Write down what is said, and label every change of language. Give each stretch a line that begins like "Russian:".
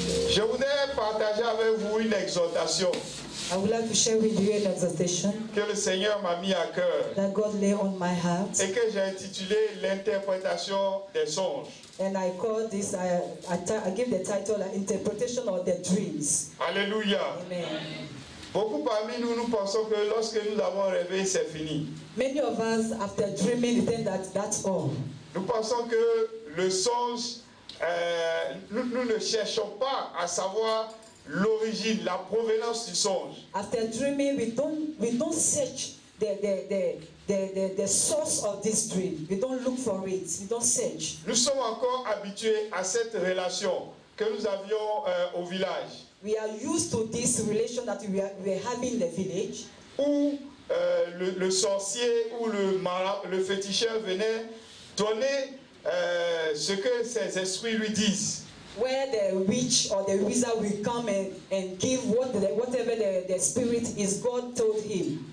French: Je voudrais partager avec vous une exhortation
English: I would like to share with you an exhortation
French: que le Seigneur m'a mis à cœur
English: that God lay on my heart,
French: et que j'ai intitulé l'interprétation des songes.
English: and I call this, I give the title Interpretation of the Dreams.
French: Alléluia.
English: Amen.
French: Beaucoup parmi nous, nous pensons que lorsque nous avons rêvé, c'est fini.
English: Many of us, after dreaming, think that that's all.
French: Nous pensons que le songe, nous ne cherchons pas à savoir l'origine, la provenance du songe.
English: After dreaming, we don't search the source of this dream. We don't look for it. We don't search.
French: Nous sommes encore habitués à cette relation que nous avions au village,
English: We are used to this relation that we are having in the village,
French: où le sorcier ou le féticheur venait donner ce que ses esprits lui disent.
English: where the witch or the wizard will come and give whatever the spirit is God told him.